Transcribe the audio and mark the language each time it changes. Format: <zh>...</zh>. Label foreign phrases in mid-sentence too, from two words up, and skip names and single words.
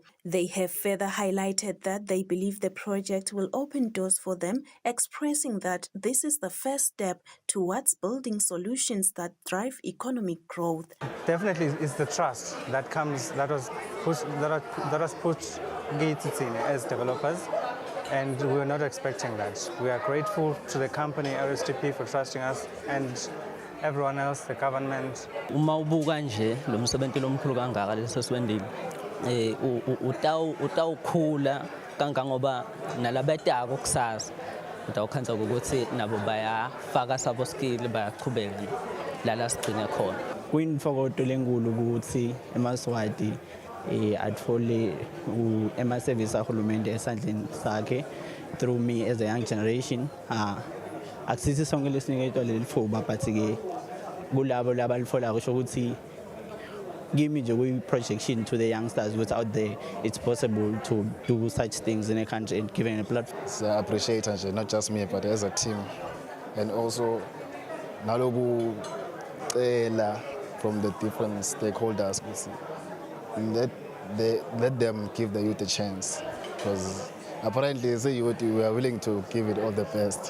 <en>They have further highlighted that they believe the project will open doors for them, expressing that this is the first step towards building solutions that drive economic growth. Definitely, it's the trust that comes that was put Eswatini as developers, and we were not expecting that. We are grateful to the company RSTP for trusting us and everyone else, the government.</en> <ss>Uma ubuka nje lo msebenzi lomkhulu kangaka leseswendile utawukhula kangangoba nalabetako kusasa utawukhanza ukuthi nabo bayafaka sabo skill bayaqhubeka lala sigcine khona. Kuyinfokoto lenkulu ukuthi eMaswati athole ama-service ahulumende esandleni sakhe</ss> <en>through me as a young generation.</en> <ss>Akusithi sonke lesiniketwa leli thuba but-ke kulabo labalifola kusho ukuthi kimi nje kuyi-projection</ss> <en>to the youngsters who's out there. It's possible to do such things in a country and given a platform. I appreciate it, not just me but as a team, and also nalobu from the different stakeholders. Let them give the youth a chance, because apparently as a youth we are willing to give it all the best.</en>